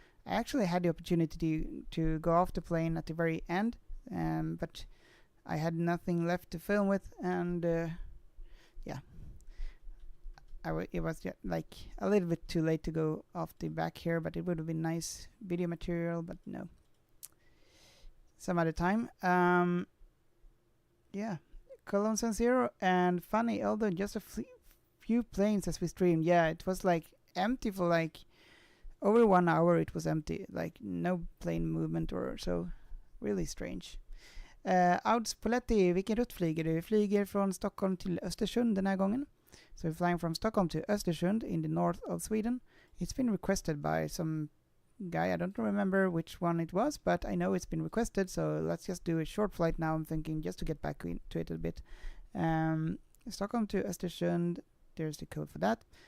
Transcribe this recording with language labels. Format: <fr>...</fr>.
<en>I actually had the opportunity to go off the plane at the very end, but I had nothing left to film with, and yeah, it was just like a little bit too late to go off the back here, but it would have been nice video material, but no. Some other time. Yeah, Cologne San Zero and funny, although just a few planes as we streamed. Yeah, it was like empty for like over 1 hour. It was empty, like no plane movement or so. Really strange.</en> <sv>Auds Poletti, vilken rutt flyger du? Vi flyger från Stockholm till Östersund den här gången.</sv> <en>So we're flying from Stockholm to Östersund in the north of Sweden. It's been requested by some guy. I don't remember which one it was, but I know it's been requested, so let's just do a short flight now. I'm thinking just to get back to it a bit. Stockholm to Östersund, there's the code for that.</en>